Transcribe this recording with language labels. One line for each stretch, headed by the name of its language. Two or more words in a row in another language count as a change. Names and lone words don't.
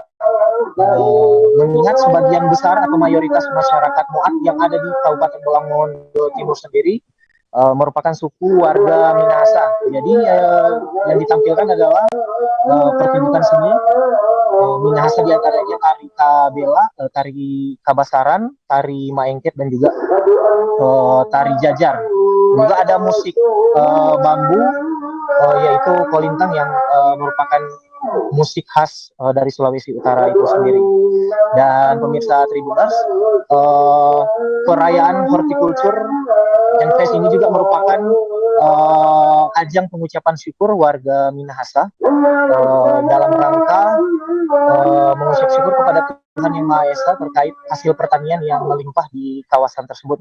Indonesian: Mengingat sebagian besar atau mayoritas masyarakat Moat yang ada di Kabupaten Bolaang, Mongondo Timur sendiri merupakan suku warga Minahasa. Jadi yang ditampilkan adalah pertunjukan seni Minahasa, di antaranya tari kabela, tari kabasaran, tari maengket, dan juga tari jajar. Juga ada musik bambu, yaitu kolintang yang merupakan musik khas dari Sulawesi Utara itu sendiri. Dan pemirsa Tribuners, perayaan Horticulture and Fest ini juga merupakan ajang pengucapan syukur warga Minahasa dalam rangka mengucap syukur kepada Tuhan Yang Maha Esa terkait hasil pertanian yang melimpah di kawasan tersebut.